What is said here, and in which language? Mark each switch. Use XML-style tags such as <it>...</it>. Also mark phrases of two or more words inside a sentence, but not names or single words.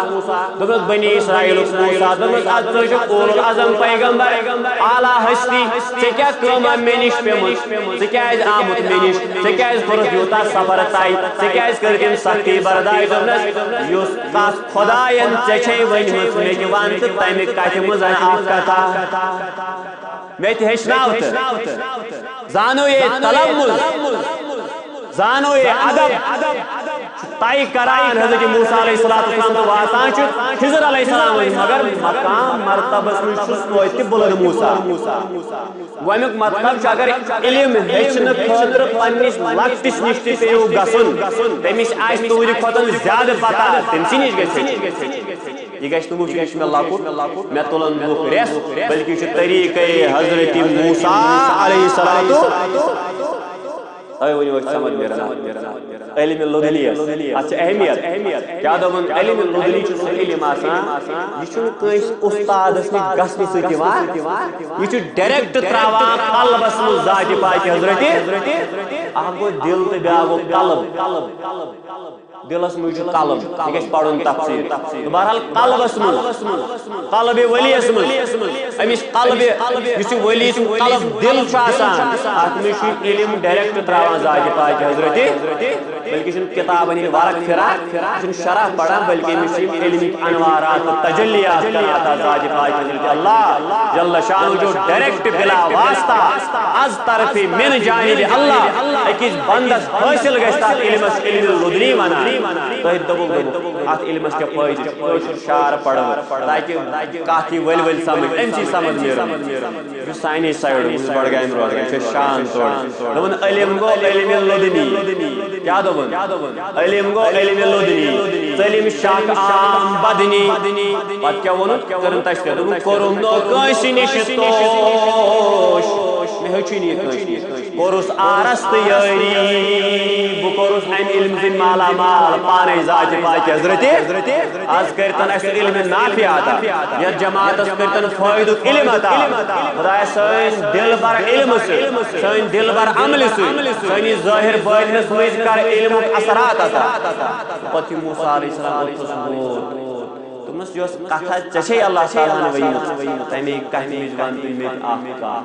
<ks>دوٚپنَس بنی اسرائیلُک موسیٰ دوٚپنَس اَدٕ ژٕ چھُکھ اولُ العظم پیغمبر اعلیٰ ہستی ژےٚ کیٛاہ کٲمہ مےٚ نِش پیٚمٕژ ژٕ کیٛازِ آمُت مےٚ نِش ژےٚ کیٛازِ کوٚرُتھ یوٗتاہ سفر طے ژےٚ کیٛازِ کٔرٕتھ یِم سختی برداش دوٚپنَس یُس کتھ خۄداین ژےٚ چھے ؤنمٕژ مےٚ تہِ وَن تہٕ تَمہِ کتھِ منٛز اکھ کتھا مےٚ تہِ ہیٚچھناو تہٕ زانو یے تلمُز زانو یے ادب طے کران حضرت موسیٰ</ks> <ar>علیہ السلام</ar> <ks>تو واتان خضر</ks> <ar>علیہ السلام</ar> <ks>مگر مقام مرتبس من توتہ بلند موسیٰ گومیک مطلب اگر علم ہیچن خاطر پنس لکٹس نش پیو گھن تمس آس تہندِ کھۄتہٕ زیادٕ پتہ تٔمسٕے نش گژھِ یہ گژھِ نہٕ وٕچھُن یہِ چھُ مےٚ لۄکُٹ مےٚ تُلن لُکھ رٮ۪س بلکہ یہِ چھُ طریقے حضرت موسیٰ</ks> <ar>علیہ السلام</ar> <ks>ونو سمجھ نیران علم لدنیس اتھ اہمیت کیا دپن علم لدنی سہ علم آسان یہ کس استادس نش گھنہ سۭتۍ یوان یہ ڈائریکٹ تراوان قلبس مز ذات پاک حضرت اکھ گو دل تو بیاکھ گو قلب دلس مجھ قلب یہ گژھِ پڑھن تفسیر بہرحال قلبس مز قلب ولیس مز امس قلب اس ولی سن قلب دل آسان اتھ مز علم ڈائریکٹ تراوان ذات پاک حضرت بلکہ کتابن ہند ورق پھران شرح پڑھان بلکہ امس علمک انوارات تجلیات کران ذات پاک حضرت اللہ</ks> <ar>جل شانہ</ar> <ks>جو ڈائریکٹ بلا واسطہ از طرف</ks> <ar>من جانب اللہ</ar> <ks>اکس بندس حاصل گژھِ تتھ علمس علم لدنی ونان تہ دپو ات علمس کیا فائدہ شعر پڑھ تاکہ کت ول ول سمجھ ام سمجھ نیران سانے سائڈ بڑگام روزان شان دپن علم گو علم لدنی کیا دپن علم گو علم لدنی ژلم شک عام بدنی پتہ کیا ون کرن تشکر کوٚرُم نہٕ کٲنٛسہِ نِش توش مےٚ ہیوٚچھُے نہٕ یہِ کٲنٛسہِ نِش کوٚرُس آرس تہٕ یٲری بہٕ کوٚرُس امہِ علمہٕ سۭتۍ مالا مال پانے ذات پاک حضرت آز کٔرتن اسہِ علم نافع عطا یتھ جماعتس کٔرتن فٲیدُک علم عطا خدایا سٲنۍ دل بر علمہٕ سۭتۍ سٲنۍ دل بر عملہِ سۭتۍ سٲنِس ظٲہر باطنس منٛز کر علمُک اثرات عطا پتہٕ یہِ موسیٰ</ks> <ar>علیہ السلام</ar> <ks>اوس دوٚپمس یۄس کتھا ژےٚ چھے اللہ تعالیٰ ہن ؤنمٕژ تمے کتھِ مِز ون تہٕ مےٚ اکھ</ks>